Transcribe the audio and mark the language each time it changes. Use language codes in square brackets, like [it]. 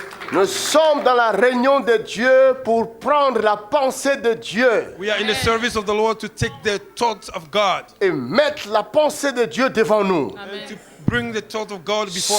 [fr] Nous sommes dans la réunion de Dieu pour prendre la pensée de Dieu [en] We are in the service of the Lord to take the thoughts of God [fr] et mettre la pensée de Dieu devant nous. [en] and to bring the thought of God before